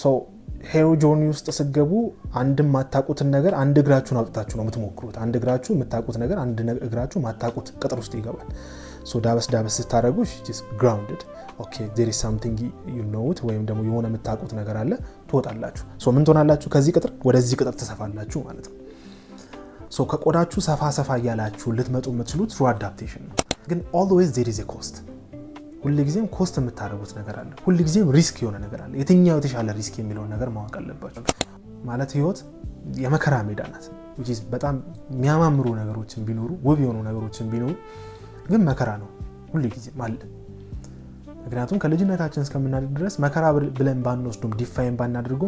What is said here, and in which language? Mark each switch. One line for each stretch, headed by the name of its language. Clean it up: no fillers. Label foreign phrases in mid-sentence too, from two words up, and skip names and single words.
Amharic: ሶ
English: hero journey
Amharic: ውስጥ ስገቡ አንድም ማታቁትን ነገር አንድ እግራችሁን አውጥታችሁ ነው የምትሞክሩት። አንድ እግራችሁ የምታቁት ነገር አንድ እግራችሁ ማታቁት ቅጥር ውስጥ ይገባል። ሶ ዳበስ ስታረጉ
English: she's grounded. okay there is something you know it
Amharic: ወይም ደግሞ የሆነ የምታቁት ነገር አለ ትወጣላችሁ። ሶ ምን ትሆናላችሁ? ከዚህ ቅጥር ወደዚህ ቅጥር ተሰፋላችሁ ማለት ነው። ሶ ከቆዳችሁ ሰፋ ያላችሁ ልትመጡ የምትችሉት
English: through adaptation
Amharic: ነው። ግን
English: always there is a cost።
Amharic: ሁሉ ጊዜም ኮስት የምታደርጉት ነገር አለ። ሁሉ ጊዜም ሪስክ የሆነ ነገር አለ። የትኛው የተሻለ ሪስክ የሚለው ነገር ማወቅ አለባችሁ። ማለት ህይወት የመከራ ሜዳ ናት።
English: which is
Amharic: በጣም የሚያማምሩ ነገሮችን ቢኖሩ ውብ የሆኑ ነገሮችን ቢኖሩ ግን መከራ ነው ሁሉ ጊዜም አለ። ምክንያቱም ከልጅነታችን እስከምናድግ ድረስ መከራ ብለን ባንወስዶም ዲፋይን ባናደርገው